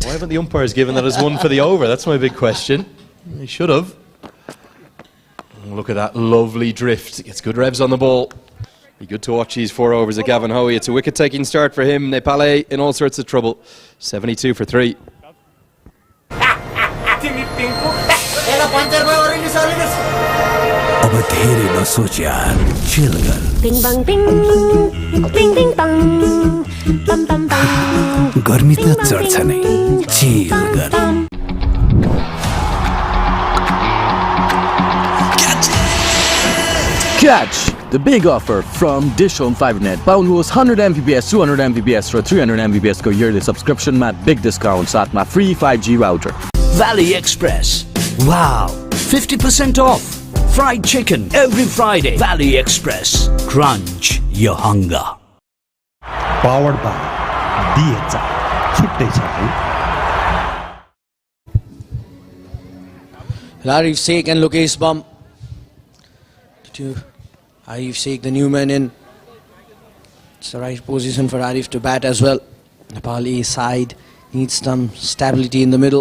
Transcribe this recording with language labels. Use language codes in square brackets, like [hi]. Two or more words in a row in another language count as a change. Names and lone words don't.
[en] Why haven't the umpires given that as one for the over? That's my big question. They should have. Look at that lovely drift. Gets good revs on the ball. Be good to watch these 4 overs of Gavin Hoey. It's a wicket-taking start for him. Nepal in all sorts of trouble. 72 for 3. [ne] अब धेरै नसोच यार चिल गर Bing bang bing, bing bing bang, bam bam bam. गर्मी त चढ्छ नै चिल गर [en] Catch the big offer from DishHome 5net. Pound host [ne] 100 Mbps, 200 Mbps र 300 Mbps को [en] yearly subscription [ne] मा [en] big discount [ne] साथमा [en] free 5G router. Valley Express. Wow, 50% off. Fried chicken every Friday. Valley Express. Crunch your hunger. Powered by DHome. [ne] छुट्टै छ है [en] Arif Sheikh and Lokesh Bum. Arif Sheikh, the new man in. It's the right position for Arif to bat as well. Nepali side needs some stability in the middle.